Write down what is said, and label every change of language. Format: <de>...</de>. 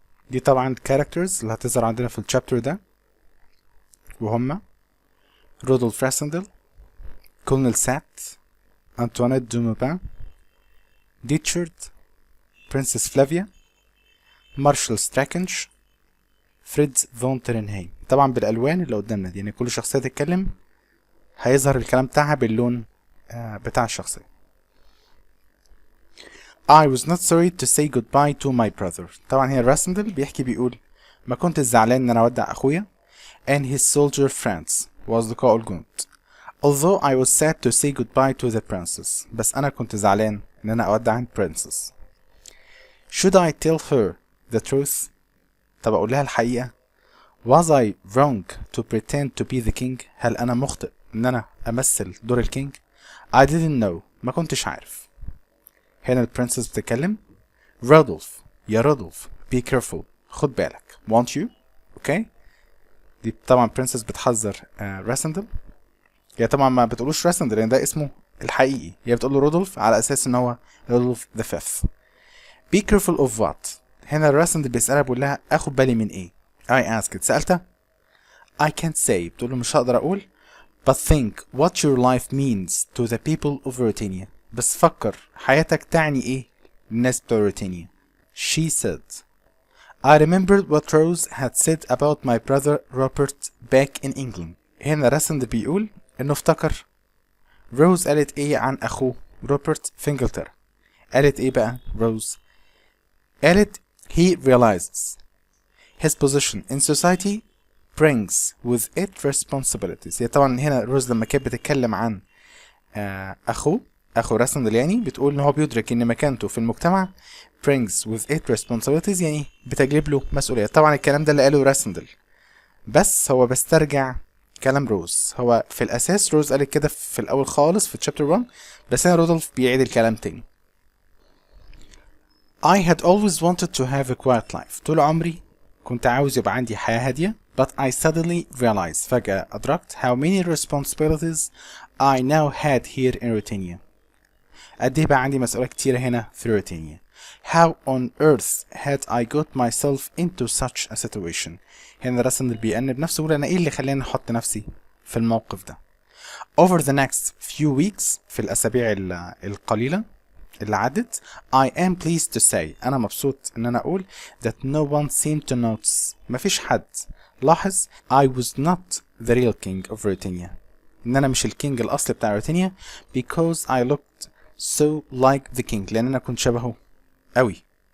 <ar>دي طبعا characters اللي هتظهر عندنا في الشابتر ده، وهما رودولف راسندل، كولونيل سات، أنطوانيت دوموبان، ديتشارد، برنسس فلافيا، مارشال ستراكنش، فريدز فون ترنهايم. طبعا بالألوان اللي قدامنا دي، يعني كل شخصية تتكلم هيظهر الكلام بتاعها باللون بتاع الشخصية.</ar> <en>I was not sorry to say goodbye to my brother.</en> <ar>طبعا هنا راسندل بيحكي بيقول ما كنت زعلان ان انا اودع اخويا</ar> <en>and his soldier friends</en> <ar>واصدقائه الجنود.</ar> <en>Although I was sad to say goodbye to the princess.</en> <ar>بس انا كنت زعلان ان انا اودع البرنسس.</ar> <en>Should I tell her the truth?</en> <ar>طب اقول لها الحقيقة؟</ar> <en>Was I wrong to pretend to be the king?</en> <ar>هل انا مخطئ ان انا امثل دور الكينج؟</ar> <en>I didn't know.</en> <ar>ما كنتش عارف. هنا البرنسس بتتكلم. رودولف، يا رودولف</ar> <en>be careful،</en> <ar>خد بالك. want you اوكي. دي طبعا برنسس بتحذر راسندل. هي طبعا ما بتقولوش راسندل لان ده اسمه الحقيقي، هي بتقول له رودولف على اساس ان هو رودولف the fifth.</ar> <en>be careful of what؟</en> <ar>هنا راسندل بيسألها بيقول لها اخد بالي من ايه؟</ar> <en>I asked،</en> <ar>سألتها.</ar> <en>I can't say،</en> <ar>بتقول له مش هقدر اقول.</ar> <en>but think what your life means to the people of Britannia.</en> <ar>بس فكر حياتك تعني ايه للناس بتوع روتينيا.</ar> <en>She said I remembered what Rose had said about my brother Robert back in England.</en> <ar>هنا راسند بيقول انه افتكر روز قالت ايه عن اخوه روبرت في انجلترا. قالت ايه بقى روز؟ قالت</ar> <en>he realizes his position in society brings with it responsibilities.</en> <ar>هي طبعا هنا روز لما كانت بتتكلم عن اخو راسندل يعني بتقول ان هو بيدرك ان مكانته في المجتمع</ar> <en>brings with it responsibilities،</en> <ar>يعني بتجلب له مسؤولية. طبعا الكلام ده اللي قاله راسندل، بس هو بسترجع كلام روز. هو في الاساس روز قالت كده في الاول خالص في chapter 1، بس هنا رودولف بيعيد الكلام تاني.</ar> <en>I had always wanted to have a quiet life.</en> <ar>طول عمري كنت عاوز يبقى عندي حياة هادية.</ar> <en>But I suddenly realized،</en> <ar>فجأة أدركت</ar> <en>how many responsibilities I now had here in Britannia.</en> <ar>قد ايه بقى عندي مسؤوليات كتيرة هنا في روتينيا.</ar> <en>How on earth had I got myself into such a situation.</en> <ar>هنا راسندل بيأنب نفسه يقول انا ايه اللي خلاني احط نفسي في الموقف ده.</ar> <en>Over the next few weeks،</en> <ar>في الاسابيع القليلة اللي عدت،</ar> <en>I am pleased to say،</en> <ar>انا مبسوط ان انا اقول</ar> <en>that no one seemed to notice،</en> <ar>مفيش حد لاحظ</ar> <en>I was not the real king of Britannia،</en> <ar>ان انا مش الكينج الاصلي بتاع روتينيا</ar> <en>because I looked so like the king،</en> <ar>لأن أنا كنت شبهه أوي.</ar>